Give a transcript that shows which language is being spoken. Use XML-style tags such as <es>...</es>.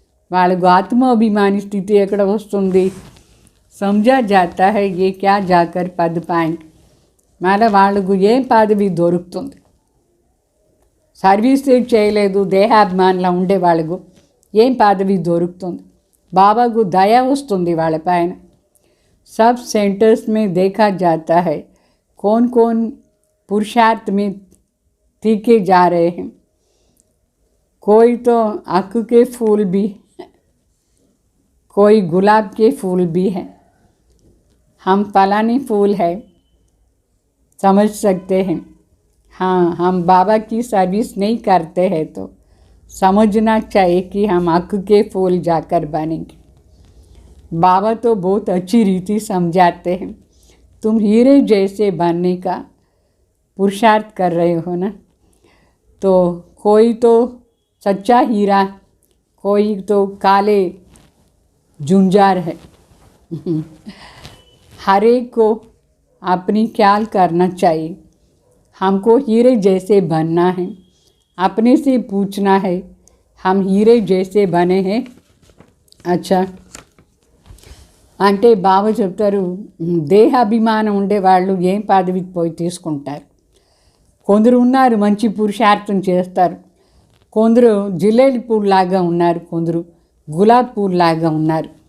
<te>వాళ్ళకు ఆత్మాభిమాని స్థితి ఎక్కడ వస్తుంది?</te> <hi>సమజా జాతా హై ఏ క్యా జాకర్ పద్ పాయింట్.</hi> <te>మళ్ళీ వాళ్ళకు ఏం పదవి దొరుకుతుంది? సర్వీస్ చేయలేదు దేహాభిమానిలా ఉండే వాళ్ళకు ఏం పదవి దొరుకుతుంది? బాబాకు దయ వస్తుంది వాళ్ళ పైన.</te> <hi>सब सेंटर्स में देखा जाता है कौन कौन पुरुषार्थ में तीखे जा रहे हैं. कोई तो अक के फूल भी है, कोई गुलाब के फूल भी है. हम फलानी फूल है समझ सकते हैं. हाँ, हम बाबा की सर्विस नहीं करते हैं तो समझना चाहिए कि हम अक के फूल जाकर बनेंगे. बाबा तो बहुत अच्छी रीति समझाते हैं. तुम हीरे जैसे बनने का पुरुषार्थ कर रहे हो ना, तो कोई तो सच्चा हीरा, कोई तो काले जुंजार है. हर एक को अपनी ख्याल करना चाहिए. हमको हीरे जैसे बनना है. अपने से पूछना है हम हीरे जैसे बने हैं.</hi> <te>अच्छा, అంటే బాబా చెప్తారు దేహాభిమానం ఉండేవాళ్ళు ఏం పదవికి పోయి తీసుకుంటారు. కొందరు ఉన్నారు మంచి పురుషార్థం చేస్తారు, కొందరు జిల్లేడి పూలాగా ఉన్నారు, కొందరు గులాబీ పూలాగా ఉన్నారు.</te>